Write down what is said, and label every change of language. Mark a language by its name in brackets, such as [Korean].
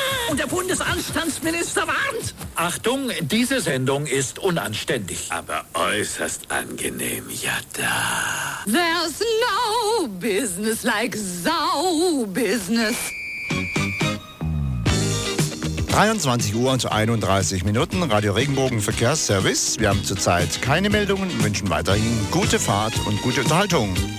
[German] Und der Bundesanstandsminister warnt. Achtung, diese Sendung ist unanständig. Aber äußerst angenehm, ja da. [English] There's no business like Sau Business. [German] 23 Uhr und 31 Minuten, Radio Regenbogen Verkehrsservice. Wir haben zurzeit keine Meldungen und wünschen weiterhin gute Fahrt und gute Unterhaltung.